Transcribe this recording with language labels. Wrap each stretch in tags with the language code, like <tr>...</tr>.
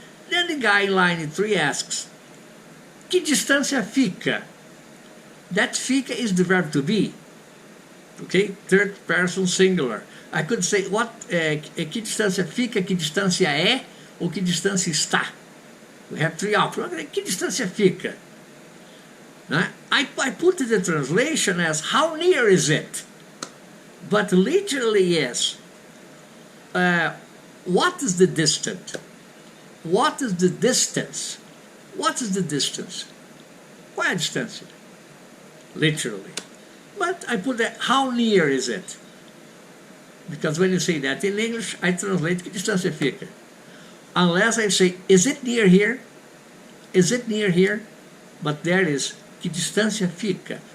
<en>Then the guy in line 3 asks,</en> <pt>que distância fica?</pt> <en>That fica is the verb to be. Okay? Third person singular. I could say,</en> <pt>que distância fica, que distância é, ou que distância está.</pt> <en>We have three options.</en> <pt>Que distância fica?</pt> <en>I put the translation as how near is it? But literally is what is the distance? What is the distance? What is the distance?</en> <pt>Qual é a distância?</pt> <en>Literally. But I put that, how near is it? Because when you say that in English, I translate</en> <pt>que distância fica.</pt> <en>Unless I say, is it near here? Is it near here? But there is,</en> <pt>que distância fica?</pt>